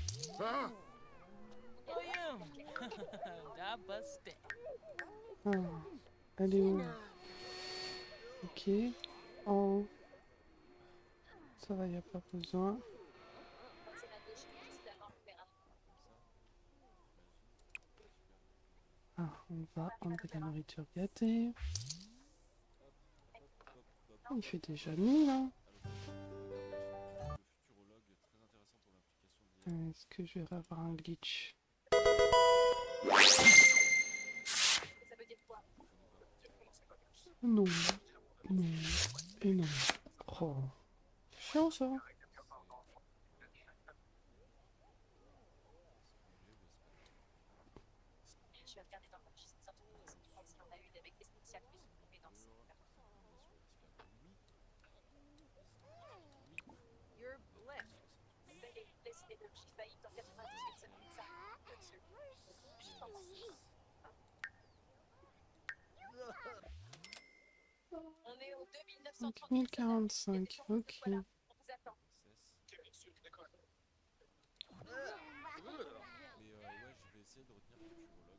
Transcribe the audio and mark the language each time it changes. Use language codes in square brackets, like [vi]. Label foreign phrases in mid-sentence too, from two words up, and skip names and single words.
[fr] Oyum. Da buste. Ah, elle est où? Ok. En haut. Ça va, y a pas besoin. Ah, on va enlever la nourriture gâtée. Oh, il fait déjà nuit là. Le futurologue, très intéressant pour l'implication de l'IA. Est-ce que je vais avoir un glitch? Non. Non. Et non. Oh. Chiant ça. [en] You're blessed. [fr] Donc 1045, ok. Mais ouais, je vais essayer de retenir futurologue.